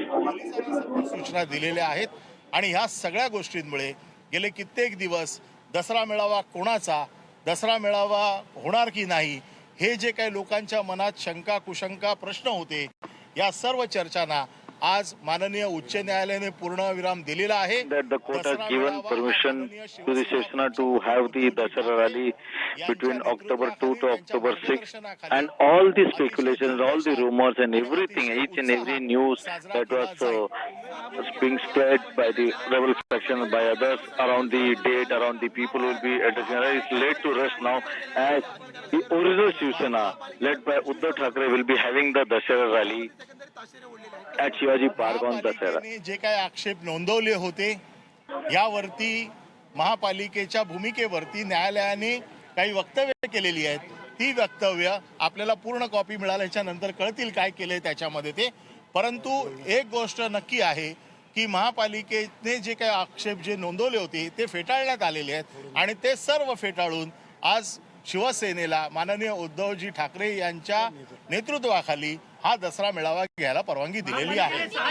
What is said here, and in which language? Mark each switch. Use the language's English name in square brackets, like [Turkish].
[Marathi] पोलिसांना सर्व सूचना दिलेल्या आहेत आणि ह्या सगळ्या गोष्टींमुळे गेले कित्येक दिवस दसरा मेळावा कोणाचा, दसरा मेळावा होणार की नाही, हे जे काही लोकांच्या मनात शंका कुशंका प्रश्न होते, या सर्व चर्चांना आज माननीय उच्च न्यायालयाने पूर्णविराम दिलेला आहे. [English] That the court has given permission to the Shivsena to have the Dussehra rally between October 2 to October 6, and all the speculations, all the rumors and everything, each and every news that was being spread by the rebel faction, by others around the date, around the people who will be addressing it, is laid to rest now, as the original Shivsena led by Uddhav Thackeray will be having the Dussehra rally at Shivaji Park on Dussehra. [Marathi] जे काही आक्षेप नोंदवले होते यावरती महापालिकेच्या भूमिकेवरती न्यायालयाने काही वक्तव्य केलेली आहेत. ती वक्तव्य आपल्याला पूर्ण कॉपी मिळाल्याच्या नंतर कळतील काय केले त्याच्यामध्ये ते. परंतु एक गोष्ट नक्की आहे की महापालिकेने जे काही आक्षेप जे नोंदवले होते ते फेटाळण्यात आलेले आहेत आणि ते सर्व फेटाळून आज शिवसेनेला माननीय उद्धवजी ठाकरे यांच्या नेतृत्वाखाली हा दसरा मेळावा घ्यायला परवानगी दिलेली आहे.